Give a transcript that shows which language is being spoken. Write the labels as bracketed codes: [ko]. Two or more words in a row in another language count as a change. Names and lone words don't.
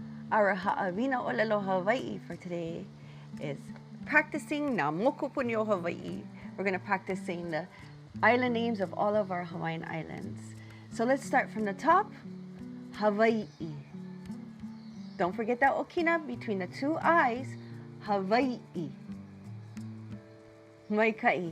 [en] Our [haw] Haawina ʻōlelo Hawaii [en] for today is practicing [haw] na mokupuni o Hawaii. [en] We're going to practice saying the island names of all of our Hawaiian islands. So let's start from the top. Hawaii. Don't forget that okina between the two eyes. Hawaii. Molokaʻi.